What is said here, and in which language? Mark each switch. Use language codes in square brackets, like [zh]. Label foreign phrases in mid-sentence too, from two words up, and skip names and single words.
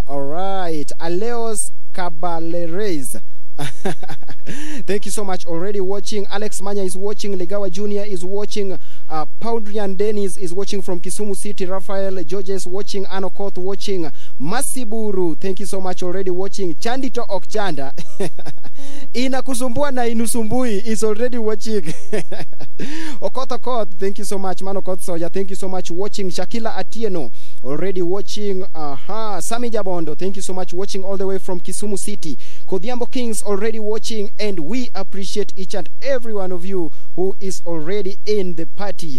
[en] All right, Aleos Caballeres, thank you so much, already watching. Alex Manya is watching. Legawa Jr. is watching. Paudrian Dennis is watching from Kisumu City. Rafael Georges watching. Anokoth watching. Masiburu, thank you so much, already watching. Chandito Okchanda inakusumbua na inusumbui is already watching. Okoth, thank you so much. Manokoth Soja, thank you so much, watching. Shakila Atieno, already watching. Sami Jabondo, thank you so much, watching all the way from Kisumu City. Kodiambo Kings, already watching, and we appreciate each and every one of you who is already in the party.